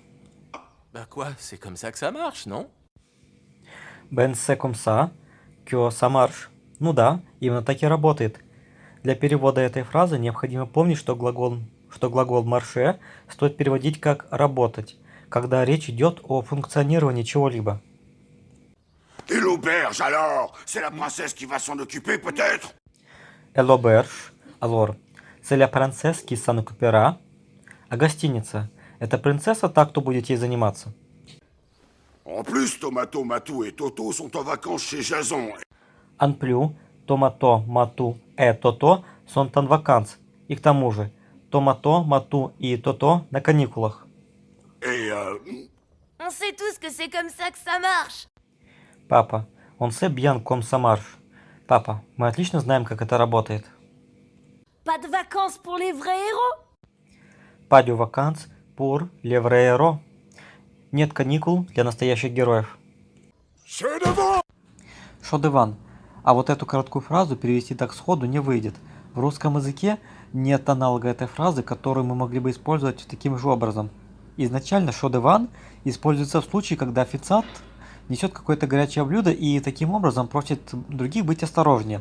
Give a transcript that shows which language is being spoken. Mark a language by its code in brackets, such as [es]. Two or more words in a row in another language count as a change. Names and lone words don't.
[fr] Bah quoi, c'est comme ça que ça marche, non? Ben c'est comme ça que ça marche. [ru] Ну да, именно так и работает. Для перевода этой фразы необходимо помнить, что глагол marcher стоит переводить как «работать», когда речь идет о функционировании чего-либо. [fr] Et l'auberge, alors? C'est la princesse qui va s'en occuper, peut-être? Et l'auberge, alors, c'est la princesse qui s'en occupera. [ru] А гостиница – это принцесса, та, кто будет ей заниматься. [fr] En plus, Tomato, Matou et Toto sont en vacances chez Jason. En plus, Tomato, Matou et Toto sont en vacances. [ru] И к тому же, Tomato, Matou и Toto на каникулах. [fr] Et On sait tous que c'est comme ça que ça marche. Папа, on sait bien comme ça marche. [ru] Папа, мы отлично знаем, как это работает. [fr] Pas de vacances pour les vrais héros? Pas de vacances pour les vrais héros. [ru] Нет каникул для настоящих героев. [fr] Chaud devant. [ru] А вот эту короткую фразу перевести так сходу не выйдет. В русском языке нет аналога этой фразы, которую мы могли бы использовать таким же образом. Изначально [fr] chaud devant [ru] используется в случае, когда официант несет какое-то горячее блюдо и таким образом просит других быть осторожнее.